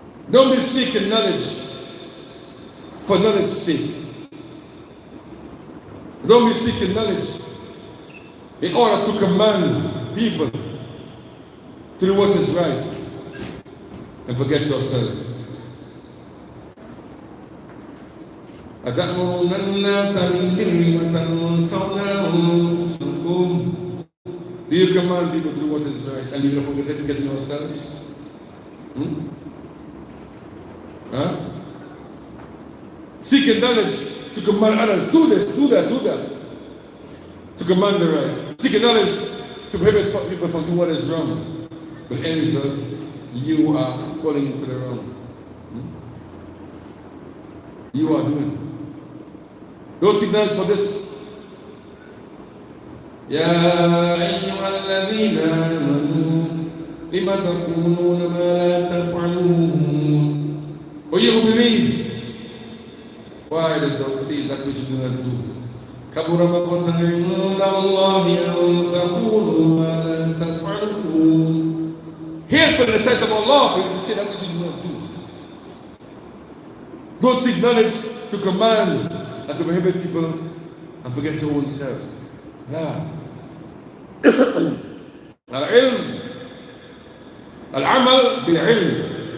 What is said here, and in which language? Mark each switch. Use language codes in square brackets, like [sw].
[en] Don't be seeking knowledge for knowledge's sake. Don't be seeking knowledge in order to command people to do what is right and forget yourself. [ar] أتأمرون الناس بالبر وتنسون أنفسكم. [en] Do you command people to do what is right and you're going to forget yourselves? Huh? Seeking knowledge to command others. Do this, do that, do that. To command the right. Seeking knowledge to prohibit people from doing what is wrong. But in result, you are falling into the wrong. You are doing. Don't seek knowledge for this. [ar] يا أيها الذين آمنوا لم تقولون ما لا تفعلون. [en] O you who believe, why did you say that which you do not do? [ar] كبر مقتا عند الله أن تقولوا ما لا تفعلون. [en] Hateful in the sight of Allah for you to say that which you do not do. Don't seek knowledge to command and to prohibit people and forget your own selves. Yeah. Al-ilm, al-amal bil-ilm.